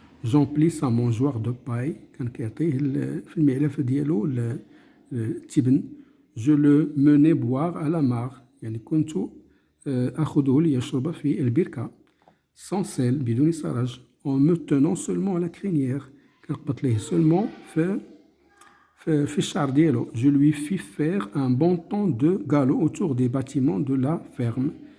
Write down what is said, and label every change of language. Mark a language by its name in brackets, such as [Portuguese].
[French] J'emplis sa mangeoire de paille. [Arabic] كان كيعطيه في المعلفة ديالو التبن. [French] Je le menais boire à la mare. [Arabic] يعني كنت أخذه ليشرب في البركة. [French] Sans sel, [Arabic] بدون سرج, [French] en me tenant seulement à la crinière. [Arabic] كنقبط ليه seulement في الشعر ديالو. [French] Je lui fis faire un bon temps de galop autour des bâtiments de la ferme.